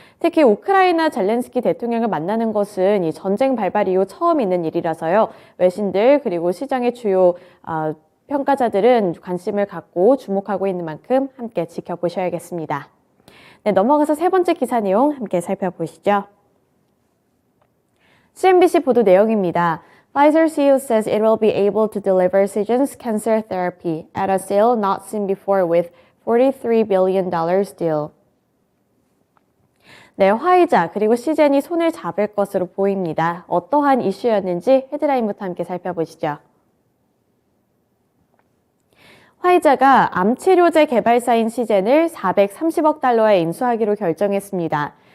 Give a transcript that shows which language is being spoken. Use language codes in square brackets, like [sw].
[ko] 특히 우크라이나 젤렌스키 대통령을 만나는 것은 이 전쟁 발발 이후 처음 있는 일이라서요. 외신들 그리고 시장의 주요 평가자들은 관심을 갖고 주목하고 있는 만큼 함께 지켜보셔야겠습니다. 네, 넘어가서 세 번째 기사 내용 함께 살펴보시죠. CNBC 보도 내용입니다. [en] Pfizer CEO says it will be able to deliver Seagen's cancer therapy at a scale not seen before with $43 billion deal. [ko] 네, 화이자 그리고 시젠이 손을 잡을 것으로 보입니다. 어떠한 이슈였는지 헤드라인부터 함께 살펴보시죠. 화이자가 암치료제 개발사인 시젠을 430억 달러에 인수하기로 결정했습니다.